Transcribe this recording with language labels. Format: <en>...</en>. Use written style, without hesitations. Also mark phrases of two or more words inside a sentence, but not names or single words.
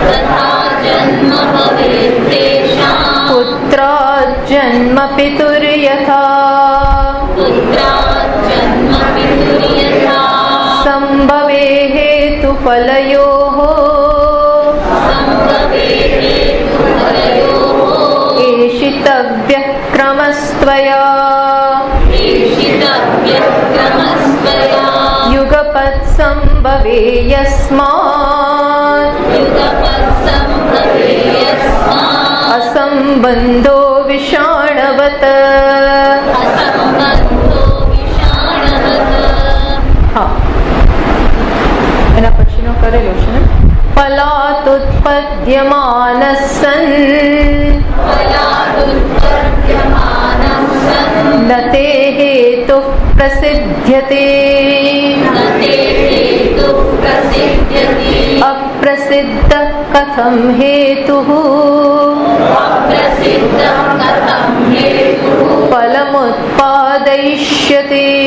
<sa>पुत्रात् जन्म पितुर्यथा संभवे हेतुफलयोः एषितव्यः क्रमस्त्वया यस्मात् असंबंधो विषाणवत.</sa> <gu>હા, એના પછીનો કરેલો છે ને.</gu> <sa>ફલાતુત્પદ્યમાનસન ન તે હેતુ પ્રસિદ્ધ્યતે અપ્રસિદ્ધ કથમ હેતુઃ ફલમુત્પાદયિષ્યતે.</sa>